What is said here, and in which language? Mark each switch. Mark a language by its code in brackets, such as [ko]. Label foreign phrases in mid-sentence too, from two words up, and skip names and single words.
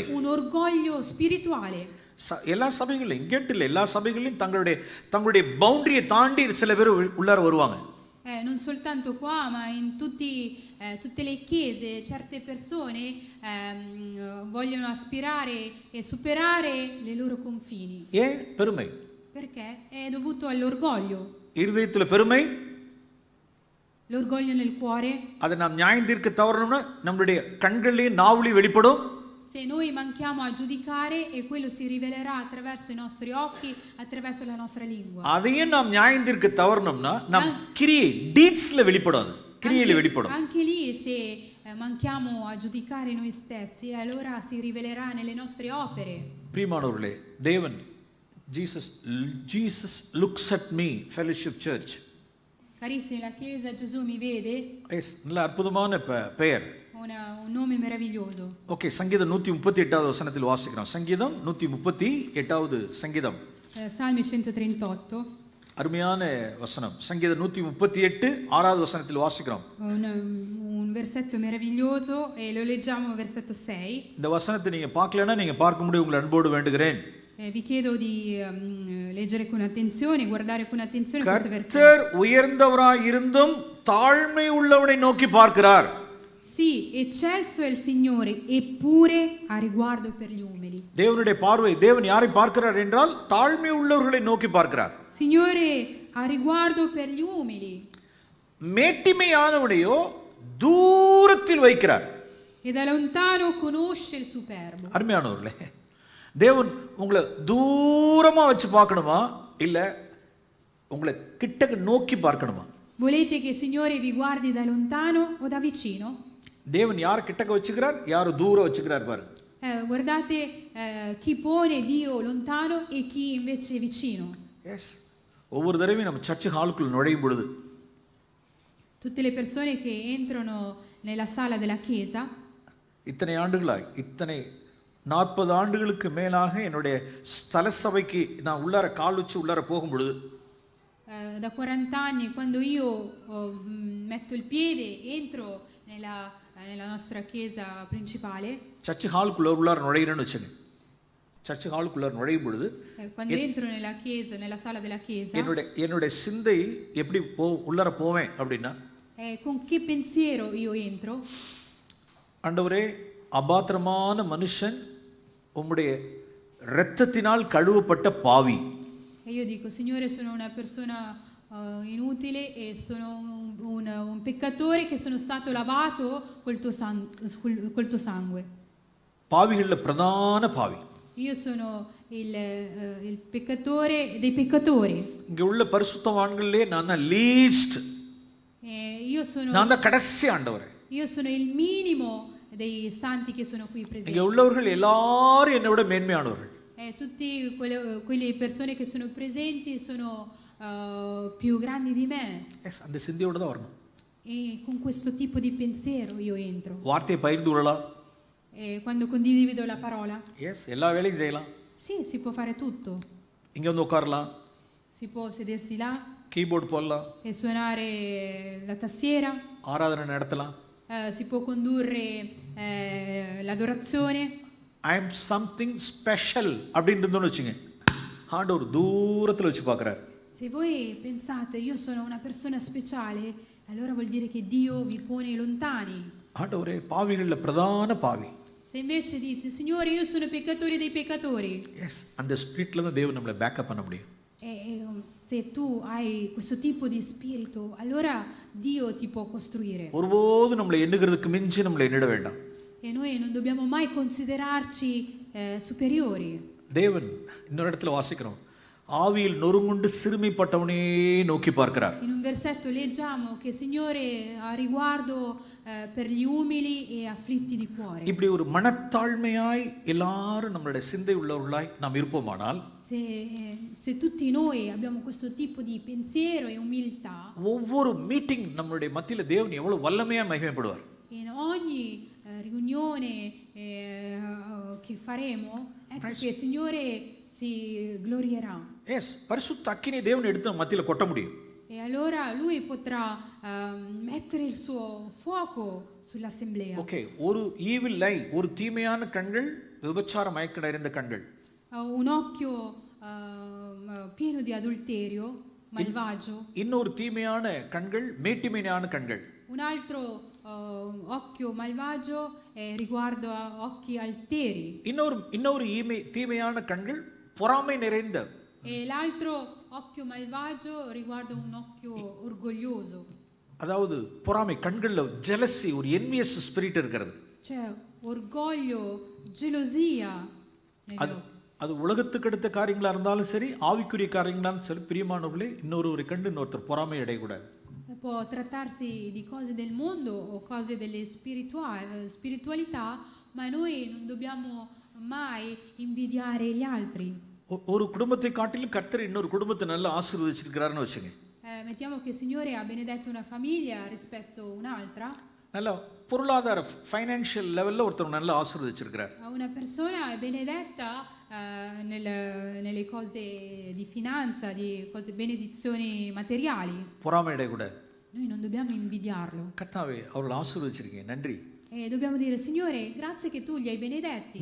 [it] un orgoglio spirituale. [ta] எல்லா சபைகளிலும், இங்கேட்டு இல்லை, எல்லா சபைகளிலும் தங்களுடைய பவுண்டரியை தாண்டி சில பேர் உள்ளார வருவாங்க. [it] Non soltanto qua, ma in tutte le chiese certe persone vogliono aspirare e superare le loro confini. [ta] ஏன் பெருமை? [it] Perché è dovuto all'orgoglio. [ta] இருதயத்துல பெருமை, [it] l'orgoglio nel cuore. [ta] அதை நாம் நியாயம் தீர்க்க தவறணும்னா நம்மளுடைய கண்கள்லயும் நாவுலயும் வெளிப்படும். [it] Se noi manchiamo a giudicare, e quello si rivelerà attraverso i nostri occhi, attraverso la nostra lingua. [ta] அதையும் நாம் நியாயம் தீர்க்க தவறணும்னா நம் கிரியை டீட்ஸ்ல வெளிப்படும். கிரியையில வெளிப்படும். [it] Anche lì se manchiamo a giudicare noi stessi, allora si rivelerà nelle nostre opere. [ta] பிரியமானவர்களே, தேவன் Jesus looks at me, Fellowship Church. [it] Carissimi, la Chiesa Gesù mi vede. [ta] நல்ல அற்புதமான பெயர். [it] Un nome meraviglioso. [ta] ஓகே, சங்கீதம் 138வது வசனத்தில் வாசிக்கிறோம். சங்கீதம் 138வது சங்கீதம். [it] Salmi 138. [ta] அருமையான வசனம். சங்கீதம் 138 6வது வசனத்தில் வாசிக்கிறோம். [it] Un versetto meraviglioso e lo leggiamo versetto 6. [ta] இந்த வசனத்தை நீங்க பார்க்கலனா நீங்க பார்க்கும்படி உங்களை அன்போடு வேண்டுகிறேன். [it] Vi chiedo di leggere con attenzione, guardare con attenzione questo versetto. [ta] கர்த்தர் உயர்ந்தவராய் இருந்தும் தாழ்மை உள்ளவனை நோக்கி பார்க்கிறார். [it] Sì, eccelso è il Signore, eppure ha riguardo per gli umili. [ta] தேவனுடைய பார்வை, தேவன் யாரை பார்க்கிறார் என்றால் தாழ்மை உள்ளவர்களை நோக்கி பார்க்கிறார். [it] Signore ha riguardo per gli umili. [ta] மேட்டிமையானவனையோ தூரத்தில் வைக்கிறார். [it] E da lontano conosce il superbo. [ta] அருமையானவர்களே, தேவன் உங்களை தூரமா வச்சு பார்க்கணுமா இல்ல உங்களை கிட்டக்க நோக்கி பார்க்கணுமா? [it] Volete che il Signore vi guardi da lontano o da vicino? [ta] தேவன் யார் கிட்டக்க வச்சுக்கிறார், யார் தூரம் வச்சுக்கிறார் பாருங்க. [it] Guardate chi pone Dio lontano e chi invece vicino. [ta] எஸ், ஒவ்வொரு தடவையும் நம்ம சர்ச் ஹாலுக்குள்ள நுழையும் பொழுது [it] Tutte le persone che entrano nella sala della chiesa, [ta] இத்தனை ஆண்டுகளாய், இத்தனை 40 ஆண்டுகளுக்கு மேலாக என்னுடைய ஸ்தல சபைக்கு நான் உள்ளார கால் வச்சு உள்ளார போகும் பொழுது [it] da 40 anni, quando io metto il piede, entro nella nostra chiesa principale, [ta] சர்ச் ஹாலுக்குள்ள உள்ளார நுழையிறேன்னு வச்சுங்க. சர்ச் ஹாலுக்குள்ள நுழையும் பொழுது [it] quando entro nella chiesa, nella sala della chiesa, [ta] என்னுடைய சிந்தை எப்படி உள்ளார போவேன் அப்படின்னா, [it] con che pensiero io entro? [ta] ஆண்டவரே, அபாத்திரமான மனுஷன், உம்முடைய இரத்தத்தினால் கழுவப்பட்ட பாவி. [it] E io dico, Signore, sono una persona inutile e sono un peccatore che sono stato lavato col tuo sangue. [ta] பாவிகள்ல பிரதான பாவி. [it] Io sono il peccatore dei peccatori. [ta] இங்க உள்ள பரிசுத்தவான்களே நான் தான் லீஸ்ட். நான் தான் கடைசி ஆண்டவரே. [it] Io sono il minimo dei santi che sono qui presenti. [ta] இங்க உள்ளவர்கள் எல்லாரும் என்னை விட மேன்மையானவர்கள். [it] Tutti quelle persone che sono presenti sono più grandi di me. [ta] எஸ், அந்த சிந்தையோட தான் வரணும். [it] E con questo tipo di pensiero io entro. [ta] வார்த்தையை பகிர்ந்து கொள்ளலாம். [it] Quando condivido la parola. [ta] எஸ், எல்லா வேலையும் செய்யலாம். [it] Sì, si può fare tutto. [ta] இங்க வந்து உட்காரலாம். [it] Si può sedersi là. [ta] கீபோர்டு போடலாம். [it] E suonare la tastiera. [ta] ஆராதனை நடத்தலாம். [it] Si può condurre l'adorazione. [en] I am something special [ta] அப்படின்றதுன்னு வச்சுங்க. ஆண்டவர் தூரத்தில் வச்சு பார்க்குறாரு. [it] Se voi pensate io sono una persona speciale, allora vuol dire che Dio vi pone lontani. [ta] ஆண்டவரே, பாவிகளில் பிரதான பாவி. [it] Se invece dite, Signore, io sono peccatore dei peccatori. [ta] எஸ், அந்த ஸ்பிரிட்ல தான் தேவன் நம்மளை பேக்கப் பண்ண முடியும். [it] E se tu hai questo tipo di spirito, allora Dio ti può costruire. [ta] ஒருபோது நம்மளை எண்ணுகிறதுக்கு மிஞ்சி நம்மளை எண்ணிட வேண்டாம். [it] E noi non dobbiamo mai considerarci superiori. [ta] தேவன் இன்னொரு இடத்துல வாசிக்கிறோம், ஆவியில் நொறுங்குண்டு சிறுமைப்பட்டவனே நோக்கி பார்க்கிறார். [it] In un versetto leggiamo che Signore ha riguardo per gli umili e afflitti di cuore. [ta] இப்படி ஒரு மனத்தாழ்மையாய் எல்லாரும் நம்மளுடைய சிந்தை உள்ளவர்களாய் நாம் இருப்போமானால், [it] se tutti noi abbiamo questo tipo di pensiero e umiltà, [ta] ஒவ்வொரு மீட்டிங் நம்மளுடைய மத்தியில தேவன் எவ்வளவு வல்லமையா மகிமைப்படுவார். [it] in ogni riunione che faremo, ecco che il Signore si glorierà. [ta] எஸ், பரிசுத்த அக்கினி தேவன் எடுத்து நம்ம மத்தியில கொட்ட முடியும். [it] E allora lui potrà mettere il suo fuoco sull'assemblea. [ta] ஓகே, ஒரு [en] evil eye, [ta] ஒரு தீமையான கண்கள், விபச்சார மயக்க நிறைந்த கண்கள். [it] Un occhio pieno di adulterio, malvagio. [ta] இன்னொரு தீமையான கண்கள் மேட்டிமையான கண்கள். [it] Un altro occhio malvagio riguardo a occhi alteri. [ta] இன்னொரு தீமையான கண்கள் பொறாமை நிறைந்த. [it] E l'altro occhio malvagio riguarda un occhio orgoglioso. [ta] அதாவது பொறாமை, கண்களில் ஜெலசி, ஒரு [en] envious spirit [ta] இருக்கிறது. [it] C'è orgoglio, gelosia negli [ta] அது [it] occhi. [ta] அது உலகத்துக்கு அடுத்த காரியங்களா இருந்தாலும் சரி, ஆவிக்குரிய காரியங்களாலும் சரி, பிரியமானவர்களே, இன்னொரு கண்டு இன்னொருத்தர் பொறாமை அடையக்கூடாது. [it] Può trattarsi di cose del mondo o cose delle spiritualità, ma noi non dobbiamo mai invidiare gli altri. [ta] ஒரு குடும்பத்தை காட்டிலும் கர்த்தர் இன்னொரு குடும்பத்தை நல்லா ஆசீர்வதிச்சிருக்கிறாருன்னு வச்சுங்க. [it] Mettiamo che il Signore ha benedetto una famiglia rispetto a un'altra. [ta] நல்லா பொருளாதார ஃபைனான்ஷியல் லெவலில் ஒருத்தர் நல்லா ஆசீர்வதிச்சிருக்கிறார். [it] Una persona è benedetta nelle cose di finanza, di cose, benedizioni materiali. [ta] பொறாமை அடையக்கூடாது. [it] Noi non dobbiamo invidiarlo. [ta] கர்த்தாவே அவர்களை ஆசீர்வதிச்சிருக்கீங்க, நன்றி. [it] E dobbiamo dire: Signore, grazie che tu li hai benedetti.